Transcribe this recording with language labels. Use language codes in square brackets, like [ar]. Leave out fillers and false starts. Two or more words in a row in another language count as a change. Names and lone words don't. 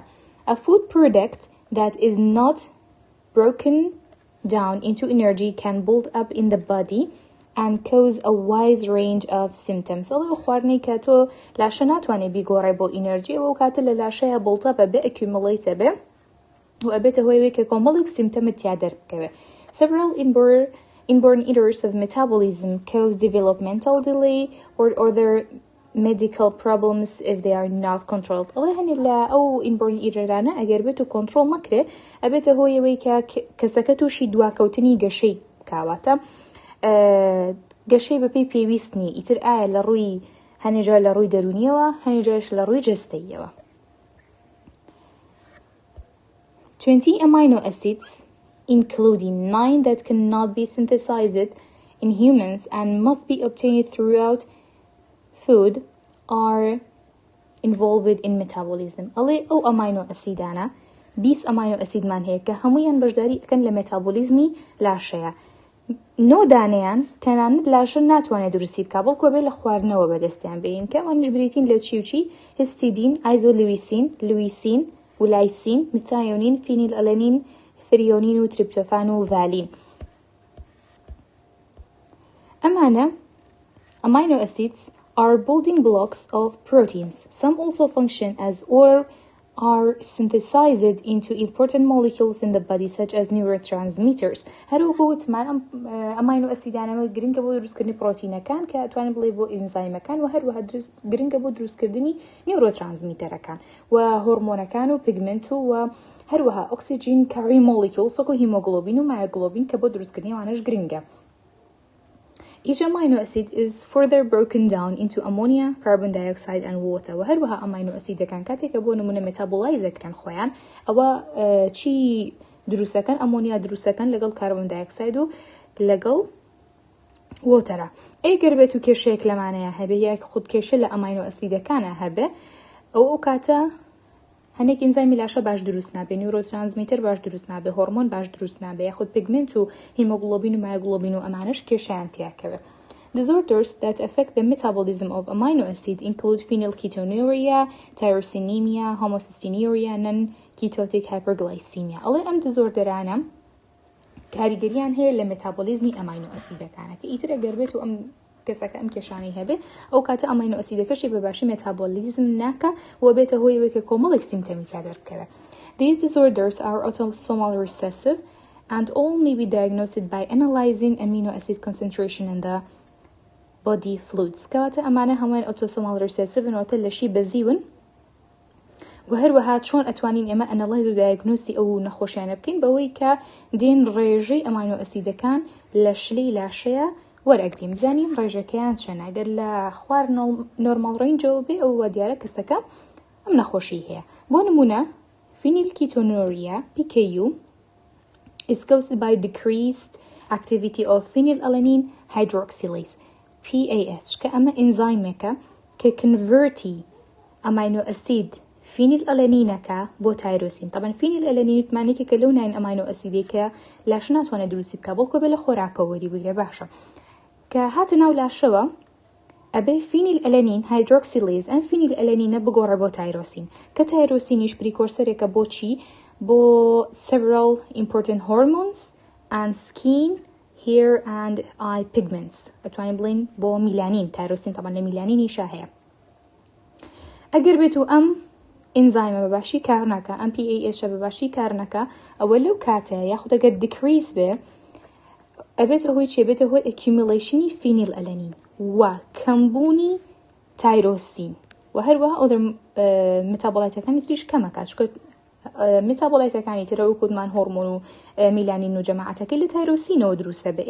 [en] A food product that is not broken down into energy can build up in the body and cause a wide range of symptoms. [ckb] ئەڵێ خواردنی کە تۆ لاشە ناتوانێت بیگۆڕێ بۆ ئینەرژی ئەو کاتە لە لاشەیە بڵتە بە accumulate بێ و ئەبێتە هۆی کە کۆمەڵێک سیمتەمت تیا دەربکەوێ. [en] Several inborn errors of metabolism cause developmental delay or other medical problems if they are not controlled. [ckb] ئەڵێ هەنێ لە ئەو [en] inborn errorانە [ckb] ئەگەر بێت و کۆنترۆڵ نەکرێ ئەبێتە هۆیەوەی کە کەسەکە تووشی دواکەوتنی گەشەی کاواتە گەشەی بەپێی پێویست نیە ئیتر ئایا لە ڕووی هەنێجا لە ڕووی دەرونیەوە هەنێجاش لە ڕووی جەستەییەوە. [en] 20 amino acids including 9 that cannot be synthesized in humans and must be obtained throughout food are involved in metabolism. [ckb] ئەڵێ ئەو [en] amino acids [ckb] 20 [en] amino acids [ckb] هەیە کە هەموویان بەشداری ئەکەن لە مێتابۆلیزمی لاشەیە. نۆدانەیان تەنانەت لاشە ناتوانێت دروستی بکە بەڵکو بێ لە خواردنەوە بەدەستیان بێن کە ئەوانش بریتین لە چی و چی هیستیدین، ئایزۆلویسین، لویسین و لایسین، میثایۆنین، فینیل ئەلەنین، ثریۆنین و تریپتۆفان و ڤالین. [en] ئەمانە amino acids are building blocks of proteins. Some also function as or are synthesized into important molecules in the body such as neurotransmitters. [ckb] هەروەکو وتمان [en] amino acids [ckb] گرنگە بۆ دروستکردنی پرۆتینەکان کە ئەتوانین بڵێ بۆ ئینزایمەکان و هەروەها گرنگە بۆ دروستکردنی نیورۆترانسمیتەرەکان و هۆرمۆنەکان و پیگمنت و هەروەها [en] oxygen carry molecule [ckb] سۆکو هیمۆگلۆبین و مایۆگلۆبین کە بۆ دروستکردنی ئەوانەش گرنگە. [en] Each amino acid is further broken down into ammonia, carbon dioxide and water. [ckb] و هەروەها [en] amino acids [ckb] کاتێککە بۆ نمونە مێتابۆلایزەکران خۆیان ئەوە چی دروستەکەن ئەمۆنیا دروستەکەن لەگەڵ [en] carbon dioxide [ckb] و لەگەڵ وۆتەرە. ئەگەر بێت و کێشەیەک لەمانەیە هەبێ یاک خود کێشە لە [en] amino acids [ckb] هەبێ ئەو کاتە هەنێک ئینزایمی لاشە باش دروست نابێ، نیورۆترانسمیتەر باش دروست نابێ، هۆرمۆن باش دروست نابێ، یاخود پیگمنت و هیمۆگلۆبین و مایۆگلۆبین و ئەمانەش کێشەیان تیاکەوێ. [en] Disorders that affect the metabolism of amino acid include phenylketonuria, tyrosinemia, homocystinuria, non-ketotic hyperglycemia. [ckb] ئەڵێ ئەم دیزۆردەرانە کاریگەریان هەیە لە مێتابۆلیزمی [en] amino acids [ckb] کە ئیتر ئەگەر بێت و ئەم کەسەکە ئەم کێشانەی هەبێ ئەو کاتە [en] amino acid [ckb] بەباشی مێتابۆلیزم ناکە و بێتە هۆی کە کۆمەڵێک سیمتەمی تا دەربکەوێ. [en] These disorders are autosomal recessive and all may be diagnosed by analyzing amino acid concentration in the body fluids. [ckb] کەواتە ئەمانە هەمووان [en] autosomal recessive [ckb] واتە لەشی بەزیون و هەروەها چۆن ئەتوانین ئێمە ئەنەڵایز و دایگنۆسی ئەو نەخۆشیانە بکەین بەوەی کە دێن ڕێژەی [en] amino acids [ckb] لە شلەی لاشەیە وەرەگرین بزانین ڕێژەکەیان چەنە. ئەگەر لە خوار [en] normal range [ckb] بێ ئەو دیارە کەسەکە ئەم نەخۆشی هەیە. بۆ نمونە [en] phenylketonuria PKU is caused by decreased activity of phenylalanine hydroxylase PAH [ckb] کە ئەمە ئینزایمێکە کە کنڤرتی [en] amino acid [ckb] فینیلئەلەنینەکە بۆ تایرۆسین. طبعا فینیلئەلەنین وتمانێکە کە لەو [en] nine amino acid [ckb] لاش ناتوانێت دروستی بکە بەڵکو بێ لە خۆراکە وەری بگرێ باشە کە هاتە ناو لاشەوە ئەبێ [en] phenylalanine hydroxylase [ckb] ئەم فینیلئەلەنینە بگۆڕێ بۆ تایرۆسین کە تایرۆسینیش پریکۆرسەرێکە بۆ چی؟ [en] بۆ several important hormones and skin hair and eye pigments. [ckb] ئەتوانین بڵین بۆ میلانین تایرۆسین طبعا لە میلانینیشا هەیە. ئەگەر بێت و ئەم ئینزایمە بەباشی کار ناکە ئەم PAH بەباشی کار ناکە ئەوە لەو کاتەیە یاخود ئەگەر دیکریز بێ ئەبێت ئەوەی چێ بێتە هۆی ئەکیومولیشنی فینیلئەلەنین و کەمبوونی تایرۆسین و هەروەها [en] other metabolites [ckb] تریش کەمەکات چکە مێتابۆلایتەکانی ترە وەکوتمان هۆرمۆن و میلانین و جەماعەتەکەی لە تایرۆسینەوە دروستە بێ.